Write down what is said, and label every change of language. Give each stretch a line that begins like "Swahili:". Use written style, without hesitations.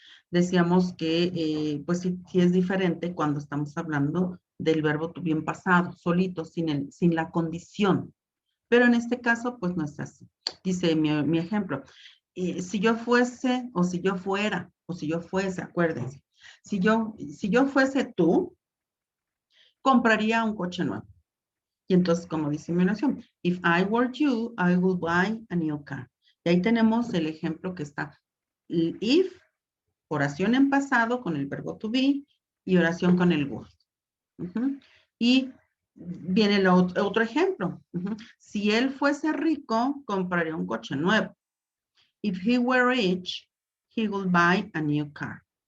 Spanish: Decíamos que, pues sí es diferente cuando estamos hablando del verbo to be en pasado, solito, sin la condición. Pero en este caso, pues no es así. Dice mi ejemplo, si yo fuese, o si yo fuera, o si yo fuese, acuérdense, si yo fuese tú, compraría un coche nuevo. Y entonces, como dice mi oración,
English: if I were you, I would buy a new car.
Spanish: Y ahí tenemos el ejemplo que está, if, oración en pasado con el verbo to be, y oración con el would. Y viene el otro ejemplo. Si él fuese rico, compraría un coche nuevo.
English: If he were rich, he would buy a new car.